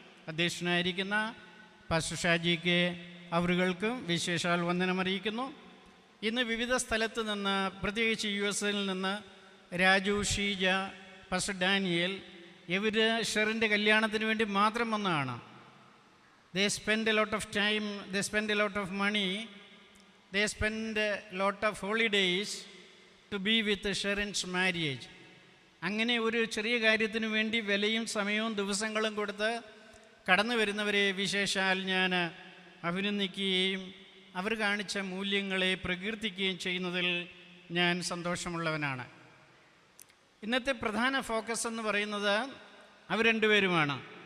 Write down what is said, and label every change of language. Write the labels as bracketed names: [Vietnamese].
[Malayalam] അധ്യക്ഷനായിരിക്കുന്ന pastor ഷാജിക്ക് അവരുകൾക്കും വിശേഷാൽ വന്ദനം അറിയിക്കുന്നു. ഇന്ന് വിവിധ സ്ഥലത്ത് നിന്ന്, പ്രത്യേകിച്ച് US നിന്ന് രാജു, ഷീജ, പാസ്റ്റർ ഡാനിയേൽ, ഇവർ ഷെറിൻ്റെ കല്യാണത്തിന് വേണ്ടി മാത്രം വന്നതാണ്. [English] They spend a lot of time, they spend a lot of money, they spend a lot of holidays to be with Sharon's marriage. [Malayalam] അങ്ങനെ ഒരു ചെറിയ കാര്യത്തിന് വേണ്ടി വിലയും സമയവും ദിവസങ്ങളും കൊടുത്ത് കടന്നു വരുന്നവരെ വിശേഷാൽ ഞാൻ അഭിനന്ദിക്കുകയും അവർ കാണിച്ച മൂല്യങ്ങളെ പ്രകീർത്തിക്കുകയും ചെയ്യുന്നതിൽ ഞാൻ സന്തോഷമുള്ളവനാണ്. ഇന്നത്തെ പ്രധാന ഫോക്കസ് എന്ന് പറയുന്നത് അവർ രണ്ടുപേരുമാണ്.